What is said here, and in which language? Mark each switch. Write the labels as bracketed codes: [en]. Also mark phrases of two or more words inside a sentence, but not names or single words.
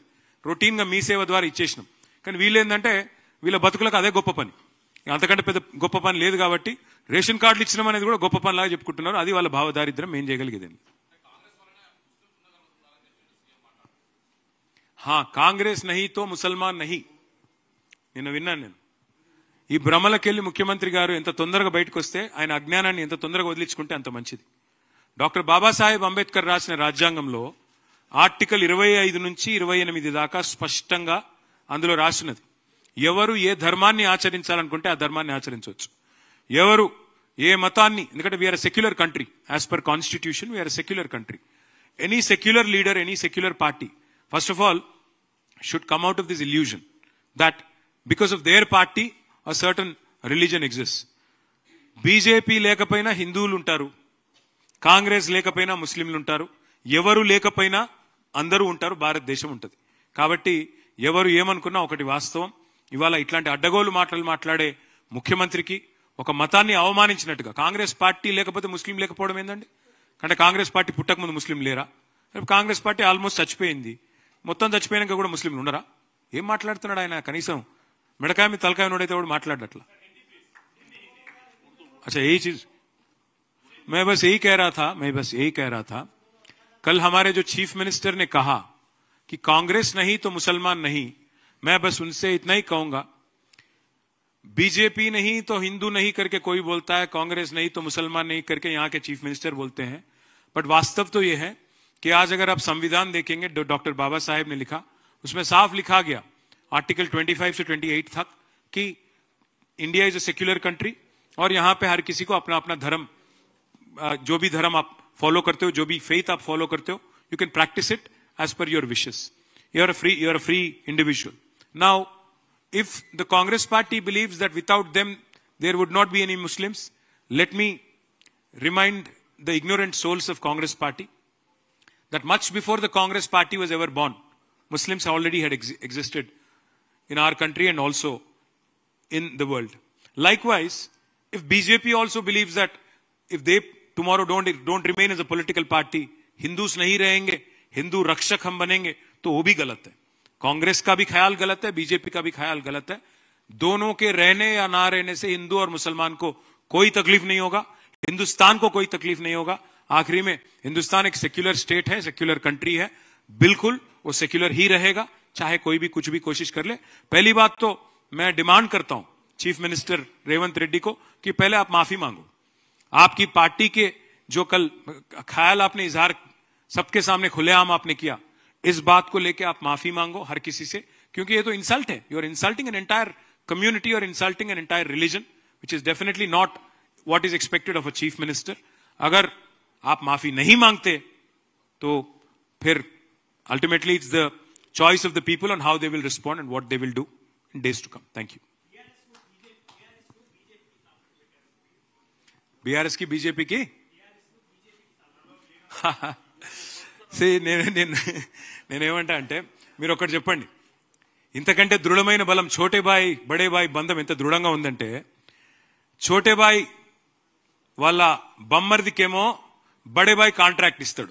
[te] రొటీన్ గా మీ సేవ ద్వారా ఇచ్చేసినాం. కానీ వీళ్ళేందంటే వీళ్ళ బతుకులకు అదే గొప్ప పని, అంతకంటే పెద్ద గొప్ప పని లేదు. కాబట్టి రేషన్ కార్డులు ఇచ్చినాం అనేది కూడా గొప్ప పని లాగా చెప్పుకుంటున్నారు. అది వాళ్ళ భావదారిద్ర్యం. ఏం చేయగలిగేది? [hi] कांग्रेस नहीं तो मुसलमान नहीं. [te] నిన్న విన్నాను నేను. ఈ భ్రమలకెళ్లి ముఖ్యమంత్రి గారు ఎంత తొందరగా బయటకు వస్తే, ఆయన అజ్ఞానాన్ని ఎంత తొందరగా వదిలించుకుంటే అంత మంచిది. డాక్టర్ బాబాసాహెబ్ అంబేద్కర్ రాసిన రాజ్యాంగంలో ఆర్టికల్ 25 నుంచి 28 దాకా స్పష్టంగా అందులో రాసినది, ఎవరు ఏ ధర్మాన్ని ఆచరించాలనుకుంటే ఆ ధర్మాన్ని ఆచరించవచ్చు, ఎవరు ఏ మతాన్ని, ఎందుకంటే [en] we are secular country, as per constitution we are secular country. any secular leader, any secular party [te] first of all should come out of this illusion that because of their party a certain religion exists. బీజేపీ లేకపోయినా హిందువులు ఉంటారు, కాంగ్రెస్ లేకపోయినా ముస్లింలు ఉంటారు, ఎవరు లేకపోయినా అందరూ ఉంటారు, భారతదేశం ఉంటుంది. కాబట్టి ఎవరు ఏమనుకున్నా ఒకటి వాస్తవం, ఇవాళ ఇట్లాంటి అడ్డగోలు మాటలు మాట్లాడే ముఖ్యమంత్రికి ఒక మతాన్ని అవమానించినట్టుగా, కాంగ్రెస్ పార్టీ లేకపోతే ముస్లిం లేకపోవడం ఏందండి? అంటే కాంగ్రెస్ పార్టీ పుట్టకముందు ముస్లిం లేరా? కాంగ్రెస్ పార్టీ ఆల్మోస్ట్ చచ్చిపోయింది, మొత్తం చచ్చిపోయాక కూడా ముస్లింలు ఉన్నారా? ఏం మాట్లాడుతున్నాడు ఆయన? కనీసం మిడకాయ మీద తలకాయ నోడైతే కూడా మాట్లాడట్లా. [hi] अच्छा यही चीज मैं बस यही कह रहा था कल हमारे जो [en] chief minister [hi] ने कहा कि कांग्रेस नहीं तो मुसलमान नहीं, मैं बस उनसे इतना ही कहूंगा, बीजेपी नहीं तो हिंदू नहीं करके कोई बोलता है, कांग्रेस नहीं तो मुसलमान नहीं करके यहाँ के [en] chief minister [hi] बोलते हैं. बट वास्तव तो यह है कि आज अगर आप संविधान देखेंगे, डॉक्टर बाबा साहेब ने लिखा, उसमें साफ लिखा गया आर्टिकल 25 से 28 तक कि [en] India is a secular country [hi] और यहाँ पे हर किसी को अपना अपना धर्म, जो भी धर्म आप फॉलो करते हो, जो भी फेथ आप फॉलो करते हो, [en] you can practice it as per your wishes. you are a free individual. नाउ if the Congress party believes that without them there would not be any Muslims, let me remind the ignorant souls of Congress party that much before the Congress party was ever born, Muslims already had existed in our country and also in the world. Likewise, if BJP also believes that if they tomorrow don't remain as a political party, [hi] हिंदू नहीं रहेंगे, हिंदू रक्षक हम बनेंगे, तो वो भी गलत है. कांग्रेस का भी ख्याल गलत है, बीजेपी का भी ख्याल गलत है. दोनों के रहने या ना रहने से हिंदू और मुसलमान को कोई तकलीफ नहीं होगा, हिंदुस्तान को कोई तकलीफ नहीं होगा. आखिरी में हिंदुस्तान एक [en] secular state [hi] है, [en] secular country [hi] है, बिल्कुल वो सेक्युलर ही रहेगा, चाहे कोई भी कुछ भी कोशिश कर ले. पहली बात तो मैं डिमांड करता हूं [en] chief minister [hi] रेवंत रेड्डी को कि पहले आप माफी मांगो. आपकी पार्टी के जो कल ख्याल आपने इजहार सबके सामने खुलेआम आपने किया, इस बात को लेके आप माफी मांगो हर किसी से, क्योंकि ये तो इंसल्ट है. [en] you are insulting an entire community और insulting an entire religion, which is definitely not what is expected of a chief minister. [hi] अगर आप माफी नहीं मांगते तो फिर [en] ultimately it's the choice of the people on how they will respond and what they will do in days to come. Thank you. [hi] बीआरएस की बीजेपी की [te] నేనేమంటా అంటే, మీరు ఒకటి చెప్పండి, ఇంతకంటే దృఢమైన బలం [hi] छोटे भाई बड़े भाई [te] బంధం ఎంత దృఢంగా ఉందంటే, ఛోటేబాయి వాళ్ళ బమ్మర్దికేమో బడేబాయి కాంట్రాక్ట్ ఇస్తాడు.